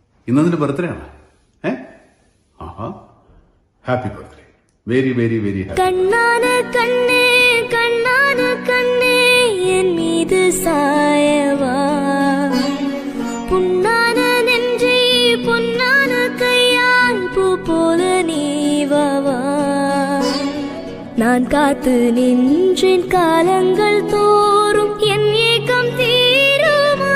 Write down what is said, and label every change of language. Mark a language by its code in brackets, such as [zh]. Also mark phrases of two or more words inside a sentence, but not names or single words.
[ml] ഇന്ന് നിന്റെ ബർത്ത്ഡേ ആണ്. ആഹാ, [en] happy birthday. very very very happy. [ta] கண்ணான கண்ணே கண்ணான கண்ணே என் மீது சாயவா, புண்ணான நெஞ்சை பொன்னான கையால் பூ போல நீவவா. நான் காத்து நின்றேன் காலங்கள் தோறும் என் ஏக்கம் தீருமா.